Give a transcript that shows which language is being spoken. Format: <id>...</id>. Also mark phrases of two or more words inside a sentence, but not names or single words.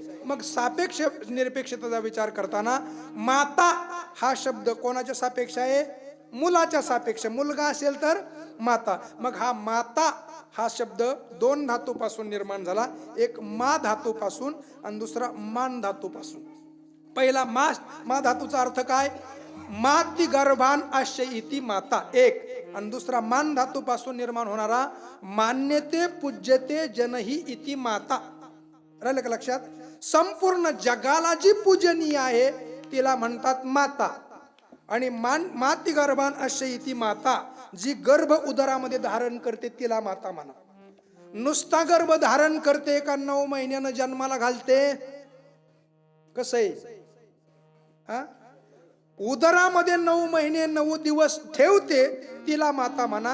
<mr>मग सापेक्ष निरपेक्षतेचा विचार करताना माता हा शब्द कोणाच्या सापेक्ष आहे? मुलाच्या सापेक्ष. मुलगा असेल तर माता. मग हा माता हा शब्द दोन धातूपासून निर्माण झाला, एक मा धातूपासून आणि दुसरा मान धातूपासून. पहिला मा धातूचा अर्थ काय?</mr> <sa>माती गर्भान आश्य इति माता</sa> <mr>एक, आणि दुसरा मान धातूपासून निर्माण होणारा</mr> <sa>मान्यते पूज्यते जनही इति माता.</sa> <mr>राहिलं का लक्षात? संपूर्ण जगाला जी पूजनीय आहे तिला म्हणतात माता.</mr> <sa>आणि माती गर्भान अश्य इति माता,</sa> <mr>जी गर्भ उदरामध्ये धारण करते तिला माता म्हणा. नुसता गर्भ धारण करते का 9 महिन्यानं जन्माला घालते? कसं आहे? हा, उदरामध्ये 9 महिने 9 दिवस ठेवते तिला माता म्हणा.</mr>